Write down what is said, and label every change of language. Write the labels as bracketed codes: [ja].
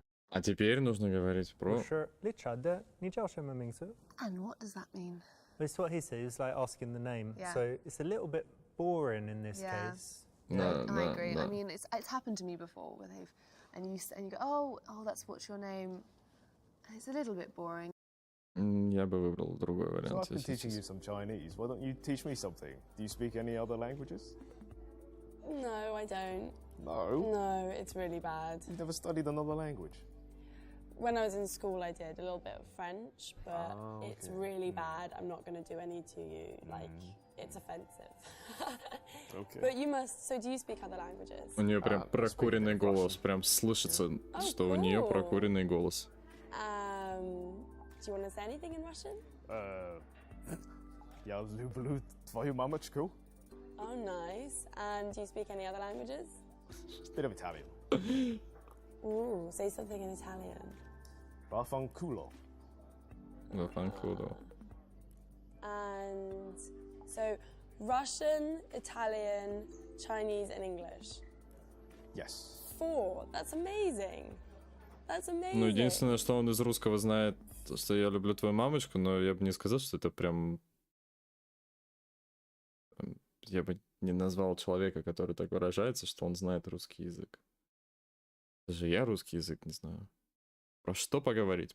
[ru] А теперь нужно говорить про... [zh] Richard, 你叫什么名字? [en] And what does that mean? It's what he says, it's like asking the name. Yeah. So it's a little bit boring in this Yeah. case. I agree. I mean, it's happened to me before where and you go, oh, that's what's your name. And it's a little bit boring. [ru] Я бы выбрал другой [en] So [ru] вариант. [en] I've been teaching you some Chinese. Why don't you teach me something? Do you speak any other languages? No, I don't. No. No, it's really bad. You've never studied another language? When I was in school, I did a little bit of French, but okay. it's really bad. I'm not going to do any to you. Like, it's offensive. Okay. But you must. So, do you speak other languages? [ru] У нее прям прокуренный голос, прям слышится, что у нее прокуренный голос. [en] Do you want to say anything in Russian? [ru] Я люблю твою мамочку. [en] Oh, nice. And do you speak any other languages? Bit of Italian. Ooh, say something in Italian. [it] Vaffanculo. Vaffanculo. [en] And so, Russian, Italian, Chinese, and English. Yes. 4. That's amazing. That's amazing. [ru] Ну, единственное, что он из русского знает, что я люблю твою мамочку, но я бы не сказал, что это прям... Я бы не назвал человека, который так выражается, что он знает русский язык. Даже я русский язык не знаю. Про что поговорить?